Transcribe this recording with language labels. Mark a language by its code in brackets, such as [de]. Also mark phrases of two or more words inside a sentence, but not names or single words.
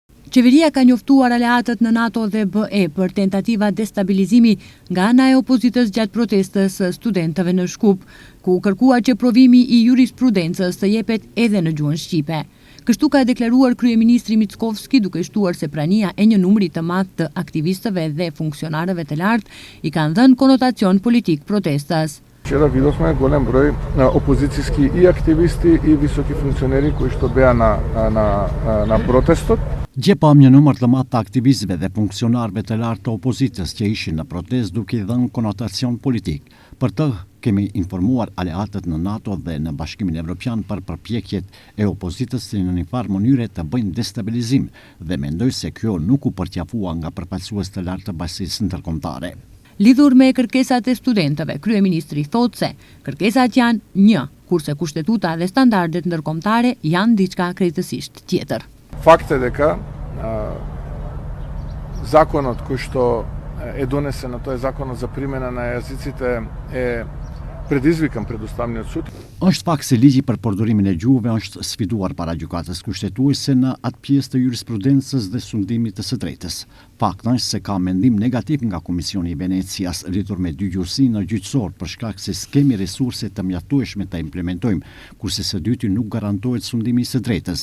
[sq] Qeveria ka njoftuar aleatët në NATO dhe BE për tentativa destabilizimi nga ana e opozitës gjatë protestës së studentëve në Shkup, ku kërkuar që provimi i jurisprudencës të jepet edhe në gjuhën shqipe. Kështu ka deklaruar kryeministri Mickovski, duke shtuar se prania e një numri të madh të aktivistëve dhe funksionarëve të lartë i kanë dhënë konotacion politik protestës. [mk] Вчера видовме голем број опозицијски и активисти и високи функционери кои што беа на протестот. [sq] Gjepam një numër të madh të aktivistëve dhe funksionarëve të lartë të opozitës që ishin në protestë duke i dhënë konotacion politik. Për të kemi informuar aleatët në NATO dhe në Bashkimin Evropian për përpjekjet e opozitës që në një farë mënyre të bëjnë destabilizim dhe mendoj se kjo nuk u përqafua nga përfaqësues të lartë të bashkisë ndërkombëtare. Lidhur me kërkesat e studentëve, kryeministri thotë se kërkesat janë një, kurse kushtetuta dhe standardet ndërkombëtare janë diçka krejtësisht tjetër. [mk] Факт е дека законот кој што е донесен, тоа е законот за примена на јазиците, е предизвикан пред Уставниот суд. [sq] Është fakt se ligji për përdorimin e gjuhëve është sfiduar para gjykatës kushtetuese në atë pjesë të jurisprudencës dhe sundimit të së drejtës. Fakti është se ka mendim negativ nga Komisioni i Venecias rritur me dygjuesi në gjyqësor për shkak se s'kemi resurse të mjaftueshme ta implementojmë, kurse së dyti nuk garantohet sundimi i së drejtës.